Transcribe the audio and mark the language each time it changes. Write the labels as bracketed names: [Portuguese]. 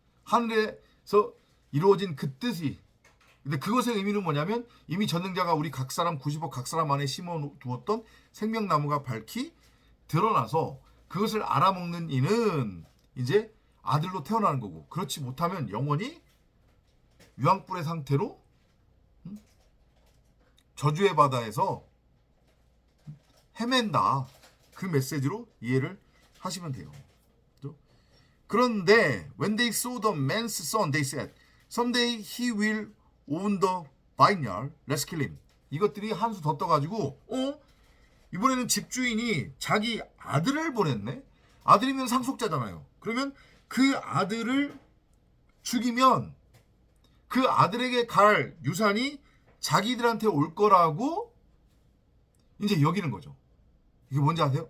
[Korean] 하늘에서 이루어진 그 뜻이. 근데 그것의 의미는 뭐냐면 이미 전능자가 우리 각 사람 90억 각 사람 안에 심어 두었던 생명나무가 밝히 드러나서 그것을 알아먹는 이는 이제 아들로 태어나는 거고, 그렇지 못하면 영원히 유황불의 상태로 저주의 바다에서 헤맨다. 그 메시지로 이해를 하시면 돼요. 그런데 [English] when they saw the man's son, they said, someday he will own the vineyard. Let's kill him. [Korean] 이것들이 한 수 더 떠가지고 이번에는 집주인이 자기 아들을 보냈네. 아들이면 상속자잖아요. 그러면 그 아들을 죽이면 그 아들에게 갈 유산이 자기들한테 올 거라고 이제 여기는 거죠. 이게 뭔지 아세요?